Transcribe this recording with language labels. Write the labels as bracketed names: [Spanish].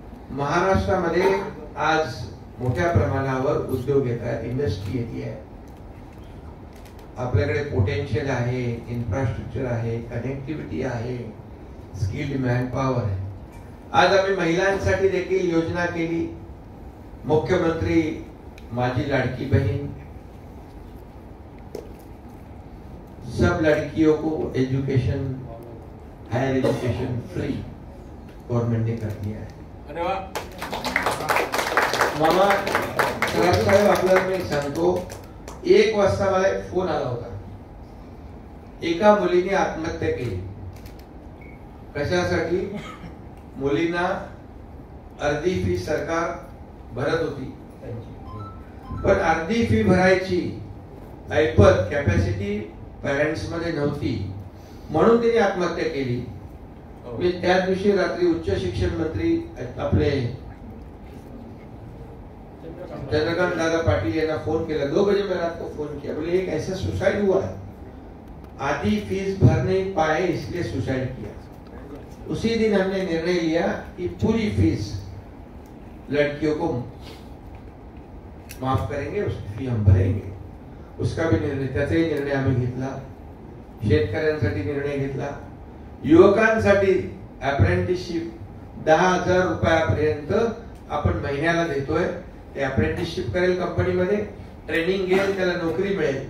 [Marathi] महाराष्ट्रामध्ये आज मोठ्या प्रमाणावर उद्योग येत आहेत, इंडस्ट्री येते आहे. आपल्याकडे पोटेन्शियल आहे, इन्फ्रास्ट्रक्चर आहे, कनेक्टिव्हिटी आहे, स्किल्ड मॅनपॉवर आहे. आज आम्ही महिलांसाठी देखील योजना केली. [Hindi] मुख्यमंत्री माझी लाडकी बहन, सब लड़कियों को education, higher education free government ने कर दिया है. [Marathi] मामा सराफ साहेब, आपल्याला मी सांगतो, 1 वाजता मला एक फोन आला होता. एका मुलीने आत्महत्या केली. कशासाठी? मुलींना अर्धी फी सरकार भरत होती, पण अर्धी फी भरायची ऐपत कॅपॅसिटी पॅरेंट्स मध्ये नव्हती, म्हणून तिने आत्महत्या केली. मी त्या दिवशी रात्री उच्च शिक्षण मंत्री आपले चंद्रकांत दादा पाटिल यांना फोन केला. [Hindi] 2 बजे मैं रात को फोन किया, बोले एक ऐसा सुसाइड हुआ है, आधी फीस भर नहीं पाए इसलिए सुसाइड किया. उसी दिन हमने निर्णय लिया कि पूरी फीस लड़कियों को माफ करेंगे, उसकी फी हम भरेंगे. उसका भी निर्णय, [Marathi] त्याचाही निर्णय आम्ही घेतला. शेतकऱ्यांसाठी निर्णय घेतला. युवकांसाठी अप्रेंटिसशिप 10,000 रुपयापर्यंत आपण महिन्याला देतोय. ते अप्रेंटिसशिप करेल कंपनीमध्ये, ट्रेनिंग घेईल, त्याला नोकरी मिळेल.